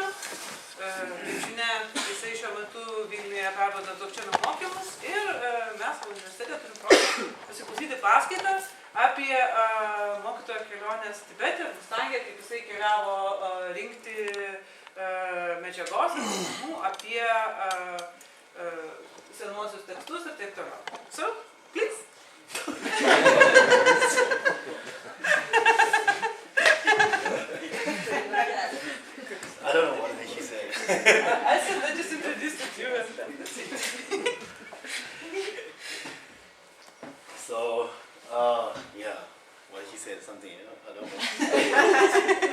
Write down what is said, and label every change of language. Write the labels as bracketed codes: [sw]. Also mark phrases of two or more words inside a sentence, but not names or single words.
[lt] Kaip žinia, jisai šiuo metu Vilniuje perduoda Dzogčeno mokymus ir mes universitete turim progą pasiklausyti paskaitą apie mokytojo kelionės Tibete, Mustange, kaip jisai keliavo rinkti medžiagos apie senuosius tekstus ir taip toliau. [en] So, please. I don't know what did she say. I said I just introduced you and that's it. So, yeah, well, he said something, I don't know.